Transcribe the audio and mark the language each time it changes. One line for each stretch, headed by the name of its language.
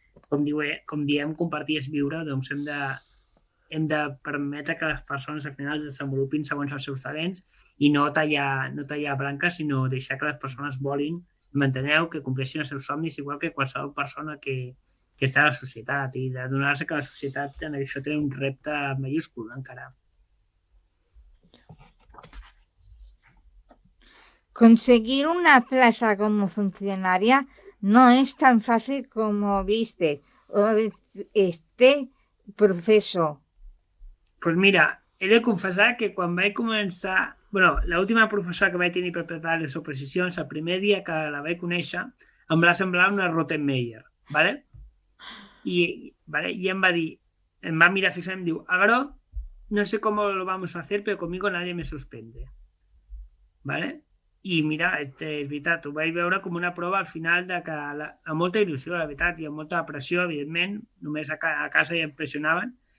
Catalan: Com diem, compartir és viure, doncs hem de permetre que les persones al final es desenvolupin segons els seus talents i no tallar branques, sinó deixar que les persones volin, m'enteneu, que compleixin els seus somnis igual que qualsevol persona que està a la societat, i de donar-se que la societat en això té un repte mayúscul encara.
Spanish: Conseguir una plaza como funcionaria no es tan fácil como viste este proceso. Pues mira,
Catalan: he de confessar que quan vaig començar... l'última professora que vaig tenir per preparar les oposicions, el primer dia que la vaig conèixer, em va semblar una Rottenmeier, ¿vale? I em va dir, em va mirar fixament i em diu, Agaró,
Spanish: no sé cómo lo vamos a hacer, pero conmigo nadie me suspende,
Catalan: ¿vale? I mira, és veritat, ho vaig veure com una prova al final de que amb molta il·lusió, la veritat, i amb molta pressió, evidentment, només a casa ja em pressionaven.